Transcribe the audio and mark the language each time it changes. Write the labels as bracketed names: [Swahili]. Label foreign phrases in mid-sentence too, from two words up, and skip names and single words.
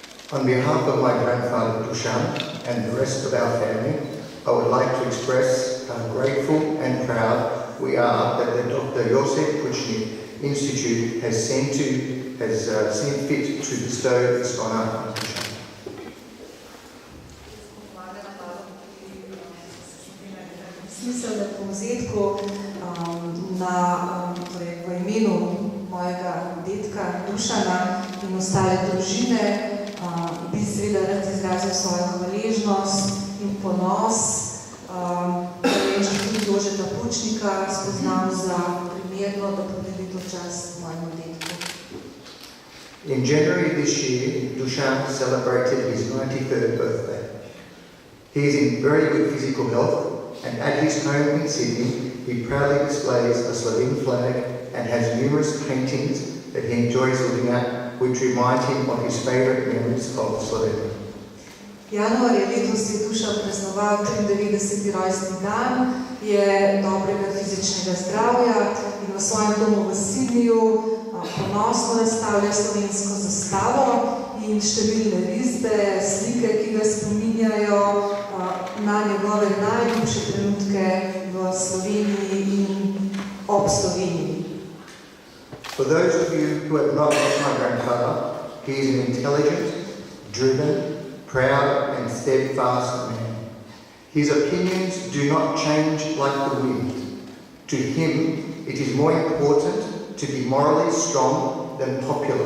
[English] On behalf of my grandfather Dusan and the rest of our family, I would like to express how grateful and proud we are that the Dr. Josef Puchnik Institute has seen fit to bestow this honour on Dusan. [Slovenian] Smiselnem povzetku v imenu mojega dedka Dušana in ostale družine bi seveda rad izrazil svojo hvaležnost in ponos, da je tudi Jožeta Pučnika spoznal za primerno, da podeli to čast mojemu dedku. [English] In January this year, Dusan celebrated his 93rd birthday. He is in very good physical health, and at his home in Sydney, he proudly displays a Slovene flag and has numerous paintings that he enjoys looking at, which remind him of his favourite memories of Slovenia. [Slovenian] Januarja letos je Dušan praznoval 93. rojstni dan, je dobrega fizičnega zdravja in v svojem domu v Sydneyju ponosno razstavlja slovensko zastavo in številne risbe, slike, ki ga spominjajo na njegove najljubše trenutke v Sloveniji in ob Sloveniji. [English] For those of you who have not met my grandfather, he is an intelligent, driven, proud and steadfast man. His opinions do not change like the wind. To him, it is more important to be morally strong than popular.